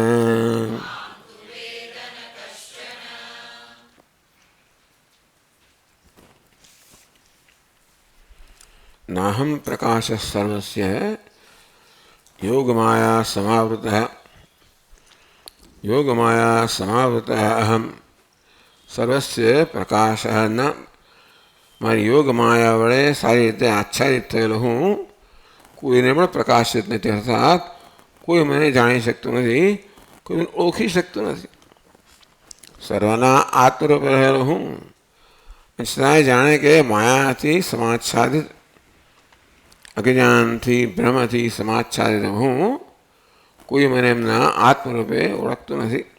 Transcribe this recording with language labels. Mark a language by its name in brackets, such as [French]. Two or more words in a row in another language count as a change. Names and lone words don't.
[Sanskrit] नाहं प्रकाशः सर्वस्य योगमाया समावृतः योगमाया समावृतः अहम सर्वस्य प्रकाशः [Gujarati] ન મારી યોગ માયા વડે સારી રીતે આચ્છાદિત થયેલો હું કોઈને પણ પ્રકાશિત નથી અર્થાત કોઈ મને જાણી શકતું નથી કોઈ મને ઓળખી શકતું નથી સર્વના આત્મરૂપે રહેલો હું છતાંય જાણે કે માયાથી સમાચ્છાદિત અજ્ઞાનથી ભ્રમથી સમાચ્છાદિત હું કોઈ મને એમના આત્મરૂપે ઓળખતું નથી।